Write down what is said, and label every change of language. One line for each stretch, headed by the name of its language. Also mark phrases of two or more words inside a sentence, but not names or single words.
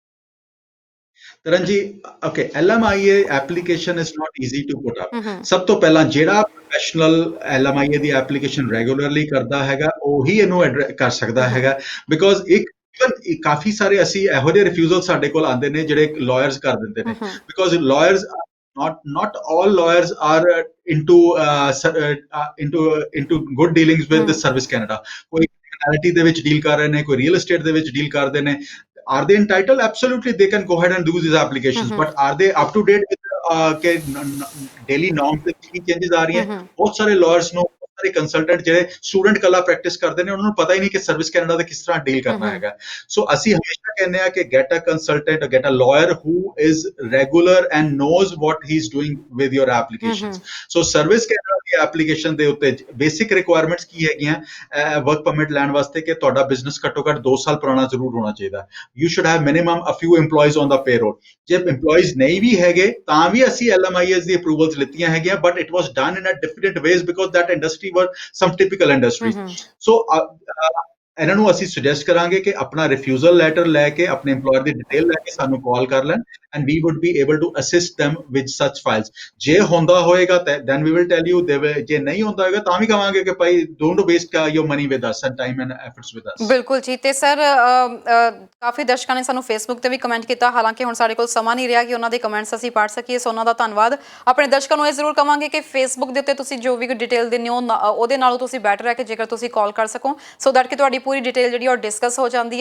English: ਤਰਨ ਜੀ, okay, LMIA application is not easy to put up.
Punjabi: ਸਭ ਤੋਂ ਪਹਿਲਾਂ ਜਿਹੜਾ ਪ੍ਰੋਫੈਸ਼ਨਲ LMIA ਦੀ ਐਪਲੀਕੇਸ਼ਨ ਰੈਗੂਲਰਲੀ ਕਰਦਾ ਹੈਗਾ ਉਹੀ ਇਹਨੂੰ ਕਰ ਸਕਦਾ ਹੈਗਾ, ਬਿਕੋਜ਼ ਕਾਫੀ ਸਾਰੇ ਅਸੀਂ ਇਹੋ ਜਿਹੇ ਰਿਫਿਊਜ਼ਲ ਸਾਡੇ ਕੋਲ ਆਉਂਦੇ ਨੇ ਜਿਹੜੇ ਲਾਇਰਸ ਕਰ ਦਿੰਦੇ ਨੇ, ਬਿਕੋਜ਼ ਲਾਇਰਸ
English: not all lawyers are into good dealings with the Service Canada.
Punjabi: ਕੋਈ criminality ਦੇ ਵਿੱਚ ਡੀਲ ਕਰ ਰਹੇ ਨੇ, ਕੋਈ ਰੀਅਲ ਏਸਟੇਟ ਦੇ ਵਿੱਚ ਡੀਲ ਕਰਦੇ ਨੇ।
English: Are they entitled? Absolutely, they can go ahead and do these applications, but are they up to date with daily norms
Punjabi: ਤੇ ਕੀ ਚੇਂजेस ਆ ਰਹੀਆਂ? ਬਹੁਤ ਸਾਰੇ lawyers ਨੂੰ, ਸਾਰੇ ਕੰਸਲਟੈਂਟ ਜਿਹੜੇ ਸਟੂਡੈਂਟ ਕਲਾ ਪ੍ਰੈਕਟਿਸ ਕਰਦੇ ਨੇ, ਉਹਨਾਂ ਨੂੰ ਪਤਾ ਹੀ ਨਹੀਂ ਕਿ ਸਰਵਿਸ ਕੈਨੇਡਾ ਦਾ ਕਿਸ ਤਰ੍ਹਾਂ ਡੀਲ ਕਰਨਾ ਹੈਗਾ। ਸੋ ਅਸੀਂ ਹਮੇਸ਼ਾ ਕਹਿੰਦੇ ਆ ਕਿ
English: get a consultant, get a lawyer who is regular and knows what he is doing with your applications.
Punjabi: ਸੋ ਸਰਵਿਸ ਕੈਨੇਡਾ ਦੀ ਐਪਲੀਕੇਸ਼ਨ ਦੇ ਉੱਤੇ
English: basic requirements
Punjabi: ਕੀ ਹੈਗੀਆਂ
English: work permit
Punjabi: ਲੈਣ ਵਾਸਤੇ? ਕਿ ਤੁਹਾਡਾ ਬਿਜ਼ਨਸ ਘੱਟੋ ਘੱਟ 2 ਸਾਲ ਪੁਰਾਣਾ ਜ਼ਰੂਰ ਹੋਣਾ ਚਾਹੀਦਾ।
English: you should have minimum a few EMPLOYEES on the payroll.
Punjabi: ਜੇ EMPLOYEES ਨਹੀਂ ਵੀ ਹੈਗੇ ਤਾਂ ਵੀ ਅਸੀਂ LMIAs ਦੀ ਅਪਰੂਵਲਸ ਲਿੱਤੀਆਂ ਹੈਗੀਆਂ,
English: but it was done in a different ways because that industry were some typical industries.
Punjabi: So ਇਹਨਾਂ ਨੂੰ ਅਸੀਂ ਸੁਜੈਸਟ ਕਰਾਂਗੇ ਕਿ ਆਪਣਾ ਰਿਫਿਊਜ਼ਲ ਲੈਟਰ ਲੈ ਕੇ, ਆਪਣੇ EMPLOYER ਦੀ ਡਿਟੇਲ ਲੈ ਕੇ ਸਾਨੂੰ ਕਾਲ ਕਰ ਲੈਣ,
English: and we would be able to assist them with such files.
Punjabi: ਜੇ ਹੁੰਦਾ ਹੋਏਗਾ
English: then we will tell you, they will,
Punjabi: ਜੇ ਨਹੀਂ ਹੁੰਦਾ ਹੋਏਗਾ ਤਾਂ ਵੀ ਕਹਾਂਗੇ ਕਿ ਭਾਈ
English: don't waste your money with us and time and efforts with us.
Punjabi: ਬਿਲਕੁਲ ਜੀ। ਤੇ ਸਰ ਕਾਫੀ ਦਰਸ਼ਕਾਂ ਨੇ ਸਾਨੂੰ ਫੇਸਬੁੱਕ ਤੇ ਵੀ ਕਮੈਂਟ ਕੀਤਾ, ਹਾਲਾਂਕਿ ਹੁਣ ਸਾਡੇ ਕੋਲ ਸਮਾਂ ਨਹੀਂ ਰਿਹਾ ਕਿ ਉਹਨਾਂ ਦੇ ਕਮੈਂਟਸ ਅਸੀਂ ਪੜ੍ਹ ਸਕੀਏ, ਸੋ ਉਹਨਾਂ ਦਾ ਧੰਨਵਾਦ। ਆਪਣੇ ਦਰਸ਼ਕਾਂ ਨੂੰ ਇਹ ਜ਼ਰੂਰ ਕਵਾਂਗੇ ਕਿ ਫੇਸਬੁੱਕ ਦੇ ਉੱਤੇ ਤੁਸੀਂ ਜੋ ਵੀ ਡਿਟੇਲ ਦਿੰਦੇ ਹੋ ਉਹਦੇ ਨਾਲੋਂ ਤੁਸੀਂ ਬੈਟਰ ਹੈ ਕਿ ਜੇਕਰ ਤੁਸੀਂ ਕਾਲ ਕਰ ਸਕੋ,
English: so that
Punjabi: ਕਿ ਤੁਹਾਡੀ ਪੂਰੀ ਡਿਟੇਲ ਜਿਹੜੀ ਉਹ ਡਿਸਕਸ ਹੋ ਜਾਂਦੀ ਹੈ।